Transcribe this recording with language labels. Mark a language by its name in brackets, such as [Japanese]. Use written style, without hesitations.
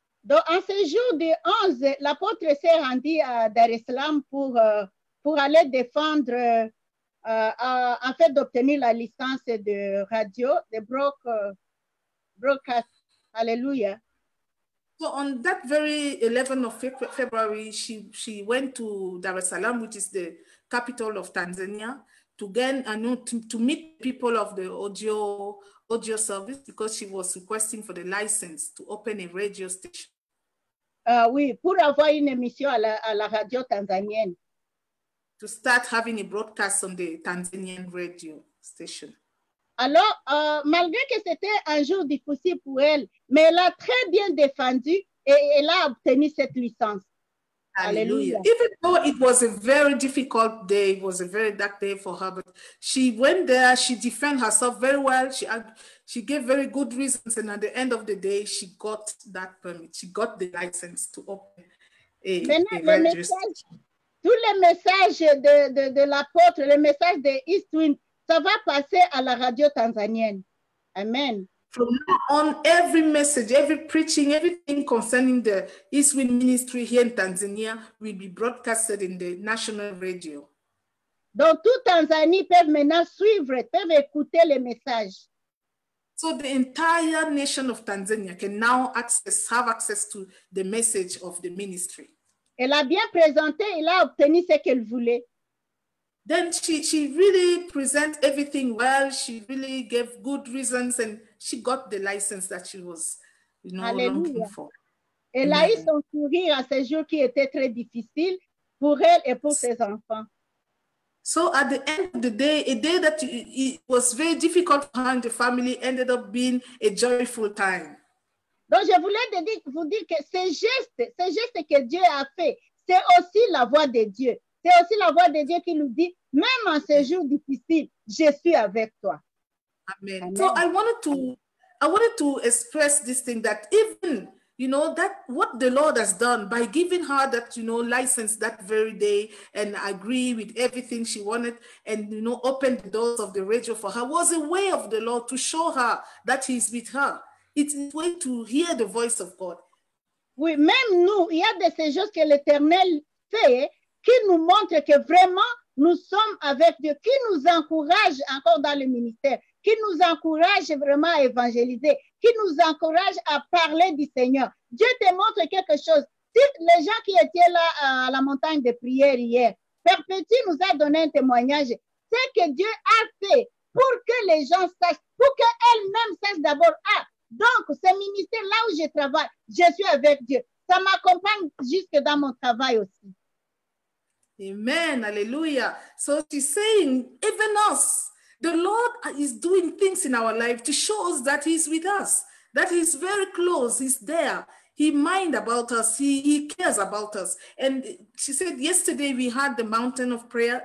[French] Donc, en ce jour du 11, l'apôtre s'est rendu à Dar es Salaam pour aller défendre, en fait, d'obtenir la licence de radio, de broadcast. Hallelujah. [English] So on that very 11th of February, she went to Dar es Salaam, which is the capital of Tanzania, to meet people of the audio service because she was requesting for the license to open a radio station. [French] Oui, pour avoir une émission à la radio tanzanienne. [English] To start having a broadcast on the Tanzanian radio station. [French] Alors, malgré que c'était un jour difficile pour elle, mais elle a très bien défendu et elle a obtenu cette licence. Hallelujah. [English] Even though it was a very difficult day, it was a very dark day for her, but she went there, she defended herself very well, she gave very good reasons, and at the end of the day, she got that permit, she got the license to open a radio station. [French] Tous les messages de l'apôtre, les messages de Eastwind, ça va passer à la radio tanzanienne. Amen. [English] From now on, every message, every preaching, everything concerning the Eastwind ministry here in Tanzania will be broadcasted in the national radio. [French] Donc, toute Tanzanie peut maintenant suivre, peuvent écouter les messages. [English] So the entire nation of Tanzania can now have access to the message of the ministry. [French] Elle a bien présenté, elle a obtenu ce qu'elle voulait. [English] Then she really presented everything well. She really gave good reasons, and she got the license that she was, looking for. [French] Elle a eu son sourire à ce jour qui était très difficile pour elle et pour ses enfants. [English] So at the end of the day, a day that it was very difficult for her and the family ended up being a joyful time. [French] Donc je voulais vous dire que ces gestes que Dieu a fait, c'est aussi la voix de Dieu. C'est aussi la voix de Dieu qui nous dit, même en ces jours difficiles, je suis avec toi. Amen. Amen. [English] So I wanted to express this thing that even, that what the Lord has done by giving her that, license that very day and agree with everything she wanted and, open the doors of the radio for her was a way of the Lord to show her that He's with her. It's a way to hear the voice of God. [French] Oui, même nous, il y a de ces choses que l'Éternel fait qui nous montrent que vraiment nous sommes avec Dieu, qui nous encourage encore dans le ministère, qui nous encourage vraiment à évangéliser, qui nous encourage à parler du Seigneur. Dieu te montre quelque chose. Si les gens qui étaient là à la montagne de prière hier, Perpétue nous a donné un témoignage. C'est que Dieu a fait pour que les gens sachent, pour qu'elles-mêmes sachent d'abord, donc ce ministère là où je travaille, je suis avec Dieu. Ça m'accompagne jusque dans mon travail aussi. Amen. Hallelujah. [English] So she's saying, even us, the Lord is doing things in our life to show us that he's with us, that he's very close, he's there. He minds about us, he cares about us. And she said, yesterday we had the mountain of prayer.